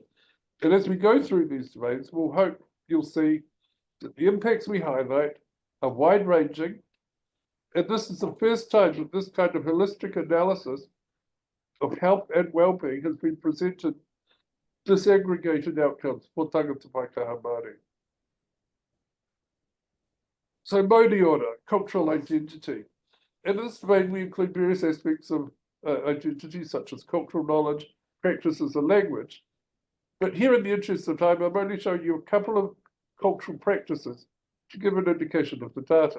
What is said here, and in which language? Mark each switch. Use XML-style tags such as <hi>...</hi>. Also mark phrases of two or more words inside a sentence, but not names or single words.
<en>And as we go through these domains, we'll hope you'll see that the impacts we highlight are wide-ranging, and this is the first time that this kind of holistic analysis of health and well-being has been presented disaggregated outcomes for</en> <mi>tāngata whaikaha Māori.</mi> <en>So Māori order, cultural identity. In this domain, we include various aspects of identity, such as cultural knowledge, practices, and language. But here, in the interest of time, I'm only showing you a couple of cultural practices to give an indication of the data.</en>